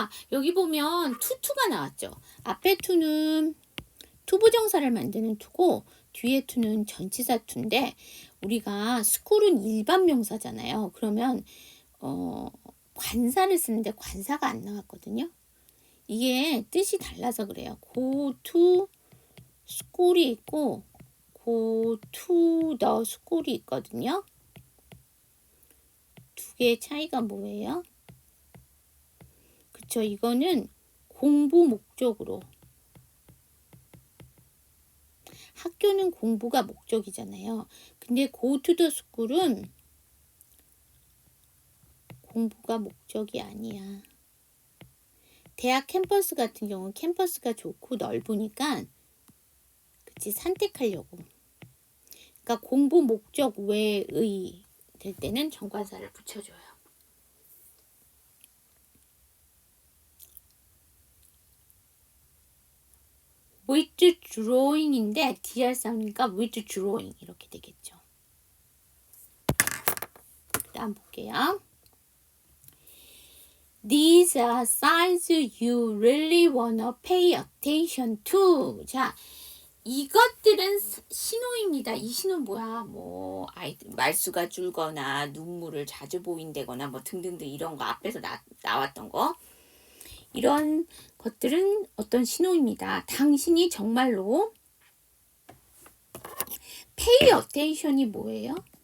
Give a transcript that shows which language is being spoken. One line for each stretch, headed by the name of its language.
Korean: 여기 보면 투가 나왔죠. 앞에 투는 투부정사를 만드는 투고 뒤에 투는 전치사 투인데 우리가 school은 일반 명사잖아요. 그러면 관사를 쓰는데 관사가 안 나왔거든요. 이게 뜻이 달라서 그래요.
English: go to school
Korean: 이 있고
English: go to the school
Korean: 이 있거든요. 두 개의 차이가 뭐예요? 그쵸, 이거는 공부 목적으로 학교는 공부가 목적이잖아요. 근데
English: go to the school
Korean: 은 공부가 목적이 아니야. 대학 캠퍼스 같은 경우는 캠퍼스가 좋고 넓으니까 그치 산책하려고. 그러니까 공부 목적 외의 될 때는 정관사를 붙여줘요. withdrawing인데 dr 사운드니까 withdrawing 이렇게 되겠죠. 다음 볼게요.
English: These are signs you really wanna pay attention to.
Korean: 자, 이것들은 신호입니다. 이 신호는 뭐야? 뭐 말수가 줄거나 눈물을 자주 보인다거나 뭐 등등등 이런 거 앞에서 나왔던 거. 이런 것들은 어떤 신호입니다. 당신이 정말로 pay attention이 뭐예요?